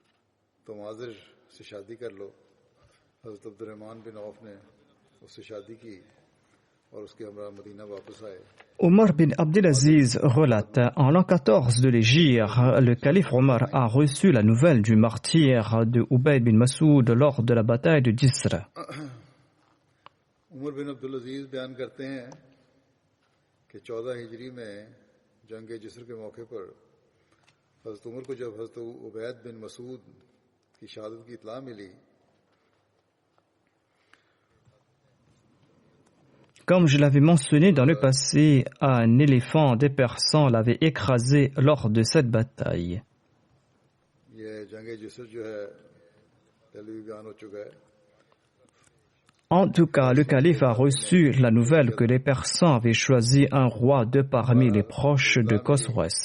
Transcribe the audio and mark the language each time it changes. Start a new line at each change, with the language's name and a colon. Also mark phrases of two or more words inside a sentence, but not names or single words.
French: Omar bin Abdelaziz relate, en l'an 14 de l'Hégire, le calife Omar a reçu la nouvelle du martyre de Ubayd bin Masoud lors de la bataille de Jisr.
Hindi: Omar bin Abdelaziz बयान करते हैं कि 14 हिजरी में जंग जिस्र के मौके पर हज़रत उमर को जब हज़रत उबैद बिन मसूद की शहादत की इत्ला मिली.
French: Comme je l'avais mentionné dans le passé, un éléphant des Persans l'avait écrasé lors de cette bataille. En tout cas, le calife a reçu la nouvelle que les Persans avaient choisi un roi de parmi les proches de Khosroès.